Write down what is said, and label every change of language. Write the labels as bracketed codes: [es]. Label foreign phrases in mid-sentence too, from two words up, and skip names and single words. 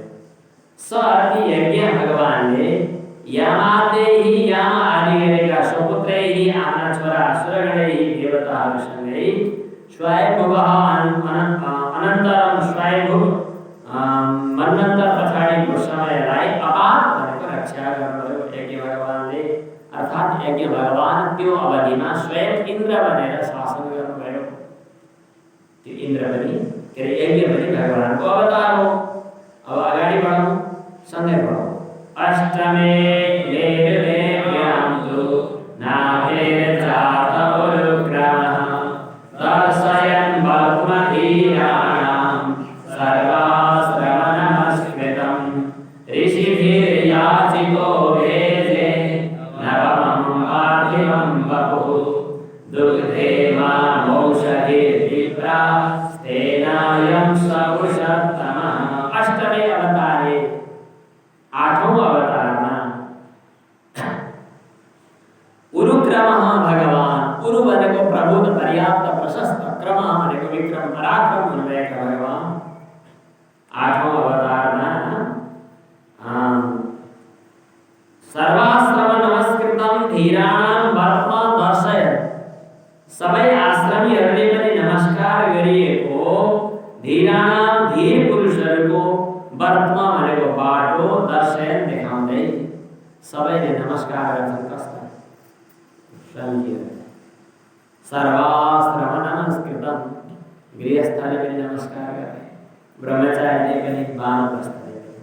[ne] स अति यज्ञ भगवानले यामादेहि याम आदि गरेका स्वपुत्रैहि आफ्ना छोरा सुरगणैहि देवताहरूसँगै [sa] स्वयंभुवः अनन्तरम [ne] स्वयंभुव मन्वन्तर पछाडिको समयलाई अपात भनेको रक्षा गर्नुभयो यज्ञ भगवानले। अर्थात् यज्ञ भगवान त्यो अवधिमा स्वयं इन्द्र बनेर शासन गर्नुभयो। त्यो इन्द्र पनि के अरे यज्ञ पनि भगवानको अवतार हो। अब अगाडि बढौँ, सँगै बढौँ। [sa] अष्टमे लेवेभ्यान्तु नाभेर्जात उरुक्रमः दर्शयन् बलमधीराणां सर्वास्त्रमनमस्कृतं ऋषिभिर्याचितो भेजे नवमं पार्थिवं वपुः दुग्धे मामौषधिर्विप्रा स्तेनायं सपुरुषोत्तमः। अष्टमे अवतारे [ne] आठौं अवतारमा उरुक्रमः भगवान। उरु भनेको प्रबुद्ध, पर्याप्त, प्रशस्त, क्रम भनेको विक्रम, पराक्रम हुनुभएका भगवान आठौं अवतारमा [sa] सर्वाश्रम नमस्कृतं धीराणां वर्त्मा दर्शयन्। [ne] सबै आश्रमीहरूले पनि नमस्कार गरिएको धीराणां धीर पुरुषहरूको वर्त्मा भनेको बाटो दर्शयन देखाउँदै सबैले नमस्कार गर्छन्। कस्ता [sa] सर्वाश्रम नमस्कृतं, [ne] गृहस्थले पनि नमस्कार गरे, ब्रह्मचारीले पनि, वानप्रस्थले पनि।